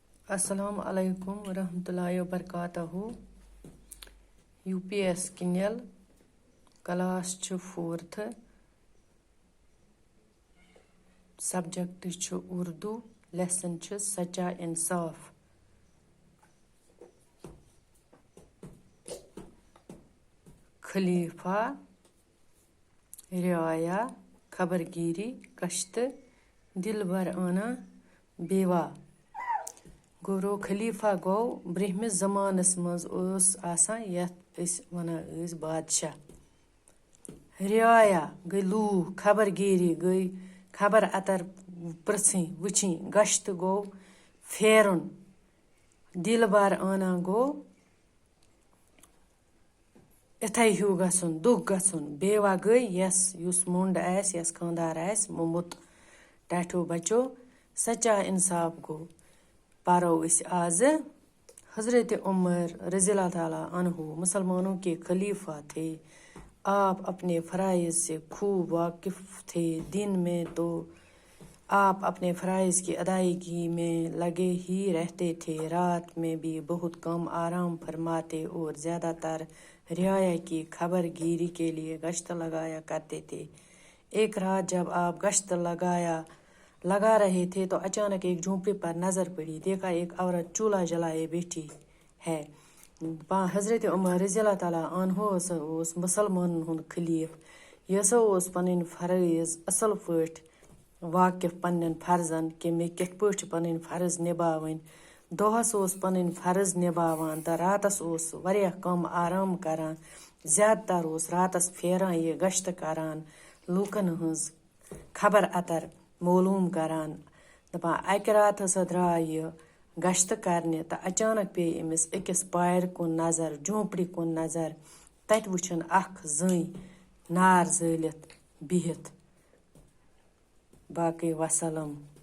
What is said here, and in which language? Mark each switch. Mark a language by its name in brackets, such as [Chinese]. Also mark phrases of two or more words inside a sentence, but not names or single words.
[Arabic] السلام علیکم ورحمۃ اللہ وبرکاتہ [Kashmiri] UPS کنیل کلاس چھُ 4th سبجیکٹ چھُ اردو لیسن چھُ سچا انصاف خلیفہ رعایا خبر گیری گشت دل بر آنا بیوا گورو خلیفہ گو برہمس زمانس مز آسان یتھ أسۍ ونان ٲسۍ بادشاہ رعایا گٔے لوٗکھ خبر گیری گٔے خبر اتر پرژھٕنۍ وٕچھِنۍ گشت گوٚو پھیرُن دل بر آنا گوٚو اِتھَے ہیوٗ گژھُن دُکھ گژھُن بیوا گٔے یُس موٚنٛڈ آسہِ یس خانٛدار آسہِ موٚمُت ٹاٹھیو بچو سچا انصاف گوٚو پرو أسۍ آزٕ [Urdu] حضرت عمر رضی اللہ تعالیٰ عنہ مسلمانوں کے خلیفہ تھے آپ اپنے فرائض سے خوب واقف تھے دن میں تو آپ اپنے فرائض کی ادائیگی میں لگے ہی رہتے تھے رات میں بھی بہت کم آرام فرماتے اور زیادہ تر رعایا کی خبر گیری کے لیے گشت لگایا کرتے تھے ایک رات جب آپ گشت لگا رہے تھے تو اچانک ایک جھونپڑی پر نظر پڑی دیکھا ایک عورت چولہا جلائے بیٹھی ہے حضرت عمر رضی اللہ تعالیٰ عنہ [Kashmiri] اوس مسلمانن ہُنٛد خلیف یہِ ہسا اوس پنٕنۍ فرٲیض اصل پٲٹھۍ واقف پننٮ۪ن فرضن کہِ مےٚ کِتھ پٲٹھۍ چھِ پنٕنۍ فرض نِباوٕنۍ دۄہس اوس پنٕنۍ فرض نِباوان تہٕ راتس اوس واریاہ کم آرام کران زیادٕ تر اوس راتس پھیران یہِ گشت کران لوٗکن ہٕنٛز خبر اتر معلوٗم کران دپان اکہِ راتہٕ ہسا درٛاے یہِ گشت کرنہِ تہٕ اچانک پیٚیہِ أمِس أکِس پارِ کُن نظر جھونپڑی کُن نظر تتہِ وٕچھُن اکھ زٔنۍ نار زٲلِتھ بِہِتھ باقٕے وسلام